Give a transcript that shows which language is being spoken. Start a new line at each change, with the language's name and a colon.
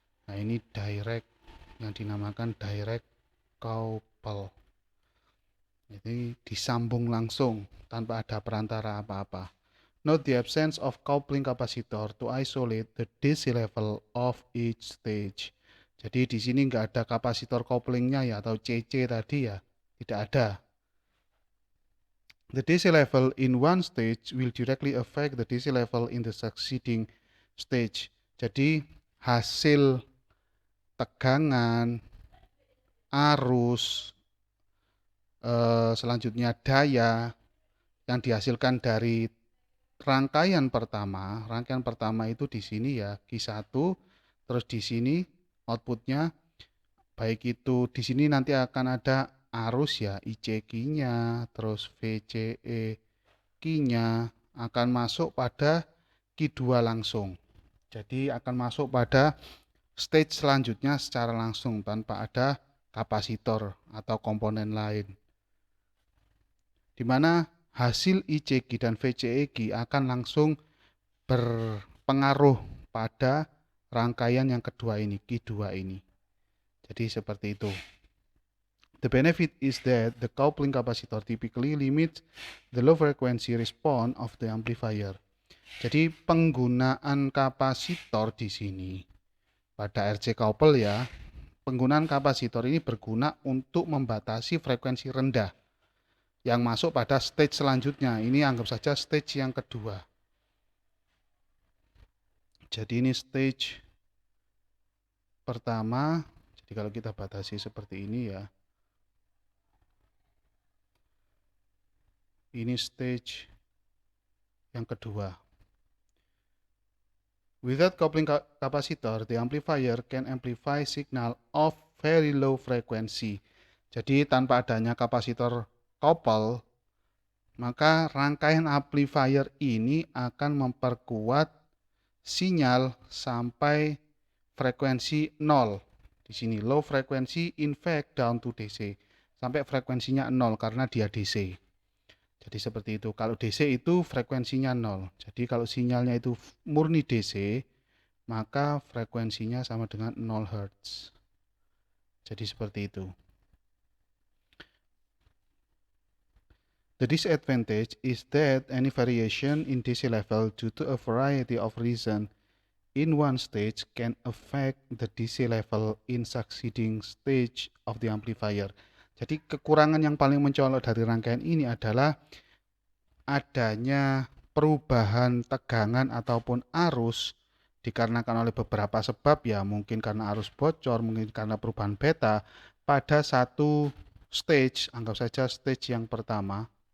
Indonesian: Nah, ini direct yang dinamakan direct couple. Jadi disambung langsung tanpa ada perantara apa-apa.
English: Note the absence of coupling capacitor to isolate the DC level of each stage.
Indonesian: Jadi di sini nggak ada kapasitor couplingnya ya atau CC tadi ya, tidak ada.
English: The DC level in one stage will directly affect the DC level in the succeeding stage.
Indonesian: Jadi hasil tegangan, arus, selanjutnya daya yang dihasilkan dari rangkaian pertama itu di sini ya Q1, terus di sini outputnya baik itu di sini nanti akan ada arus ya ICQ-nya, terus VCE Q-nya akan masuk pada Q2 langsung. Jadi akan masuk pada stage selanjutnya secara langsung tanpa ada kapasitor atau komponen lain. Di mana hasil ICQ dan VCEQ akan langsung berpengaruh pada rangkaian yang kedua ini, Q2 ini. Jadi seperti itu.
English: The benefit is that the coupling capacitor typically limits the low frequency response of the amplifier.
Indonesian: Jadi penggunaan kapasitor di sini pada RC couple ya, penggunaan kapasitor ini berguna untuk membatasi frekuensi rendah yang masuk pada stage selanjutnya. Ini anggap saja stage yang kedua. Jadi ini stage pertama. Jadi kalau kita batasi seperti ini ya. Ini stage yang kedua.
English: Without coupling capacitor, the amplifier can amplify signal of very low frequency.
Indonesian: Jadi tanpa adanya kapasitor couple, maka rangkaian amplifier ini akan memperkuat sinyal sampai frekuensi 0. Di sini
English: low frequency in fact down to DC.
Indonesian: Sampai frekuensinya 0 karena dia DC. Jadi seperti itu. Kalau DC itu frekuensinya 0. Jadi kalau sinyalnya itu murni DC, maka frekuensinya sama dengan 0 Hz. Jadi seperti itu.
English: The disadvantage is that any variation in DC level due to a variety of reasons in one stage can affect the DC level in succeeding stage of the amplifier.
Indonesian: Jadi kekurangan yang paling mencolok dari rangkaian ini adalah adanya perubahan tegangan ataupun arus dikarenakan oleh beberapa sebab, ya mungkin karena arus bocor, mungkin karena perubahan beta pada satu stage, anggap saja stage yang pertama.